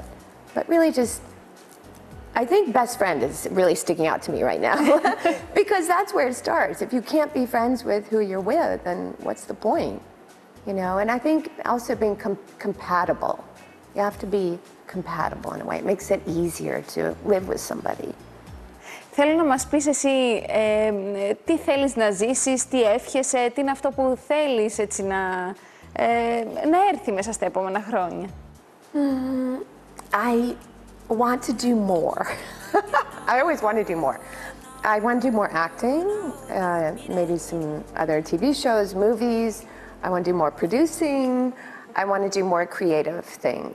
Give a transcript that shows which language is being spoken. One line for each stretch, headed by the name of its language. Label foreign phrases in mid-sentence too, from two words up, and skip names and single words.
English: But really just, I think best friend is really sticking out to me right now, because that's where it starts. If you can't be friends with who you're with, then what's the point? You know, and I think also being compatible. You have to be compatible in a way. It makes it easier to live with somebody.
Greek: Θέλω να μας πεις εσύ τι θέλεις να ζήσεις, τι εύχεσαι, τι είναι αυτό που θέλεις έτσι να έρθει μέσα στα επόμενα χρόνια.
English: I want to do more. I always want to do more. I want to do more acting, maybe some other TV shows, movies. I want to do more producing. I want to do more creative things.